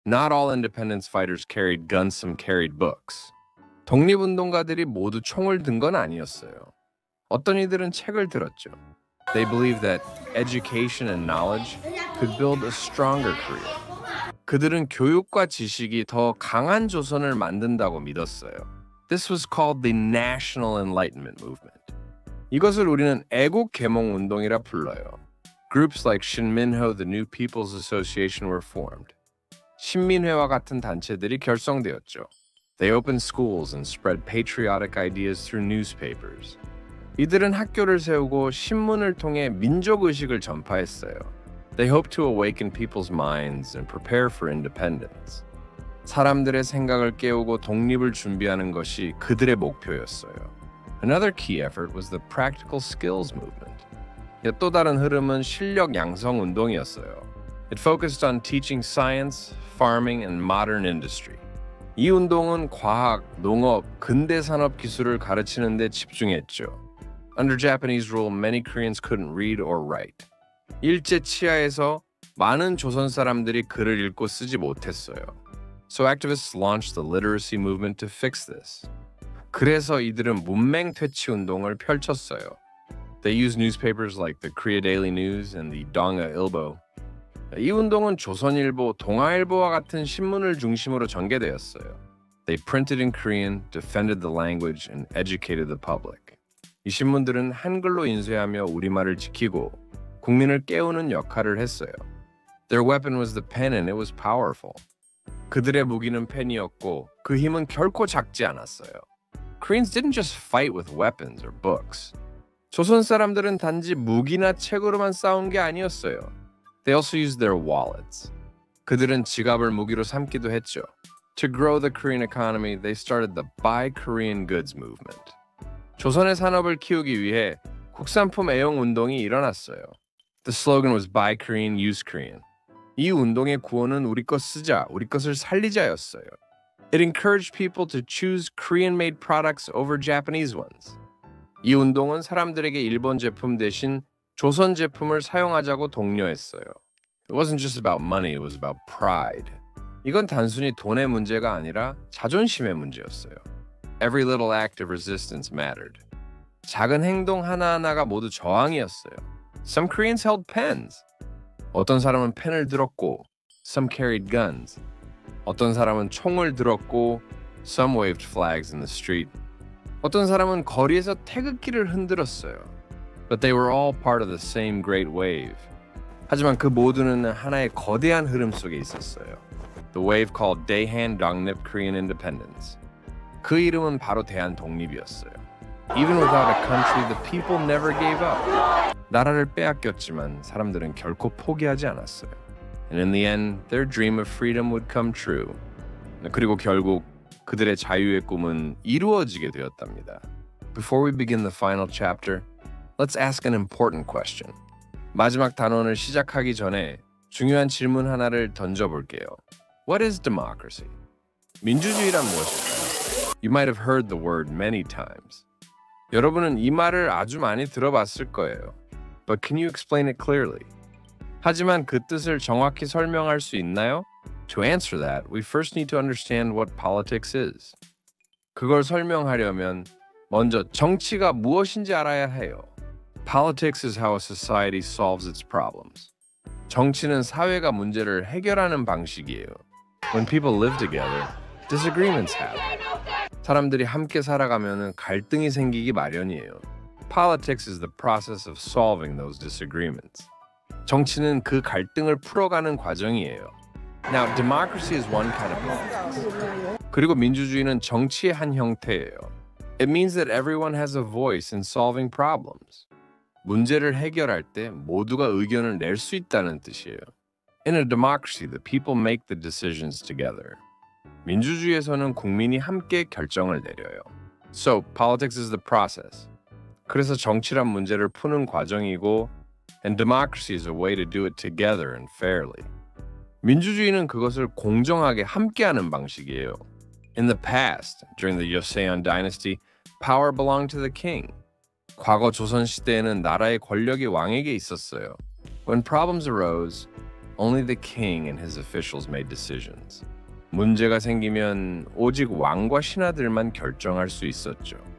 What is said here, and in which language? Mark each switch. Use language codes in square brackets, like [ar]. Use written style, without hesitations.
[en] Not all independence fighters carried guns, some carried books. [ko] 독립운동가들이 모두 총을 든 건 아니었어요. 어떤 이들은 책을 들었죠. [en] They believed that education and knowledge could build a stronger Korea. [ko] 그들은 교육과 지식이 더 강한 조선을 만든다고 믿었어요. [en] This was called the National Enlightenment Movement. [ko] 이것을 우리는 애국 계몽 운동이라 불러요. [en] Groups like Shinminho, the New People's Association were formed. [ko] 신민회와 같은 단체들이 결성되었죠. [en] They opened schools and spread patriotic ideas through newspapers. [ko] 이들은 학교를 세우고 신문을 통해 민족의식을 전파했어요. [en] They hoped to awaken people's minds and prepare for independence. [ko] 사람들의 생각을 깨우고 독립을 준비하는 것이 그들의 목표였어요. [en] Another key effort was the practical skills movement. [ko] 또 다른 흐름은 실력 양성 운동이었어요. [en] It focused on teaching science, farming, and modern industry. [ko] 이 운동은 과학, 농업, 근대 산업 기술을 가르치는 데 집중했죠. [en] Under Japanese rule, many Koreans couldn't read or write. [ko] 일제 치하에서 많은 조선 사람들이 글을 읽고 쓰지 못했어요. [en] So activists launched the literacy movement to fix this. [ko] 그래서 이들은 문맹 퇴치 운동을 펼쳤어요. [en] They used newspapers like the Korea Daily News and the Donga Ilbo. [ko] 이 운동은 조선일보, 동아일보와 같은 신문을 중심으로 전개되었어요. [en] They printed in Korean, defended the language, and educated the public. [ko] 이 신문들은 한글로 인쇄하며 우리말을 지키고 국민을 깨우는 역할을 했어요. [en] Their weapon was the pen and it was powerful. [ko] 그들의 무기는 펜이었고 그 힘은 결코 작지 않았어요. [en] Koreans didn't just fight with weapons or books. [ko] 조선 사람들은 단지 무기나 책으로만 싸운 게 아니었어요. [en] They also used their wallets. [ko] 그들은 지갑을 무기로 삼기도 했죠. [en] To grow the Korean economy, they started the Buy Korean Goods movement. [ko] 조선의 산업을 키우기 위해 국산품 애용 운동이 일어났어요. [en] The slogan was Buy Korean, Use Korean. [ko] 이 운동의 구호는 우리 것 쓰자, 우리 것을 살리자였어요. [en] It encouraged people to choose Korean-made products over Japanese ones. [ko] 이 운동은 사람들에게 일본 제품 대신 조선 제품을 사용하자고 독려했어요. [en] It wasn't just about money, it was about pride. [ko] 이건 단순히 돈의 문제가 아니라 자존심의 문제였어요. [en] Every little act of resistance mattered. [ko] 작은 행동 하나하나가 모두 저항이었어요. [en] Some Koreans held pens. [ko] 어떤 사람은 펜을 들었고, [en] some carried guns. [ko] 어떤 사람은 총을 들었고, [en] some waved flags in the street. [ko] 어떤 사람은 거리에서 태극기를 흔들었어요. [en] But they were all part of the same great wave. [ko] 하지만 그 모두는 하나의 거대한 흐름 속에 있었어요. [en] The wave called Daehan Dongnip Korean Independence. [ko] 그 이름은 바로 대한 독립이었어요. [en] Even without a country, the people never gave up. [ko] 나라를 빼앗겼지만 사람들은 결코 포기하지 않았어요. [en] And in the end, their dream of freedom would come true. [ko] 그리고 결국 그들의 자유의 꿈은 이루어지게 되었답니다. [en] Before we begin the final chapter, let's ask an important question. [ko] 마지막 단원을 시작하기 전에 중요한 질문 하나를 던져볼게요. [en] What is democracy? [ko] 민주주의란 무엇일까요? [en] You might have heard the word many times. [ko] 여러분은 이 말을 아주 많이 들어봤을 거예요. [en] But can you explain it clearly? [ko] 하지만 그 뜻을 정확히 설명할 수 있나요? [en] To answer that, we first need to understand what politics is. [ko] 그걸 설명하려면 먼저 정치가 무엇인지 알아야 해요. [en] Politics is how a society solves its problems. [ko] 정치는 사회가 문제를 해결하는 방식이에요. [en] When people live together, disagreements happen. [ko] 사람들이 함께 살아가면 갈등이 생기기 마련이에요. [en] Politics is the process of solving those disagreements. [ko] 정치는 그 갈등을 풀어가는 과정이에요. [en] Now, democracy is one kind of politics. [ko] 그리고 민주주의는 정치의 한 형태예요. [en] It means that everyone has a voice in solving problems. [ko] 문제를 해결할 때 모두가 의견을 낼 수 있다는 뜻이에요. [en] In a democracy, the people make the decisions together. [ko] 민주주의에서는 국민이 함께 결정을 내려요. [en] So, politics is the process. [ko] 그래서 정치란 문제를 푸는 과정이고, [en] and democracy is a way to do it together and fairly. [ko] 민주주의는 그것을 공정하게 함께하는 방식이에요. [en] In the past, during the Joseon dynasty, power belonged to the king. [ko] 과거 조선 시대에는 나라의 권력이 왕에게 있었어요. [en] When problems arose, Only the king and his officials made decisions. [ko] 문제가 생기면 오직 왕과 신하들만 결정할 수 있었죠.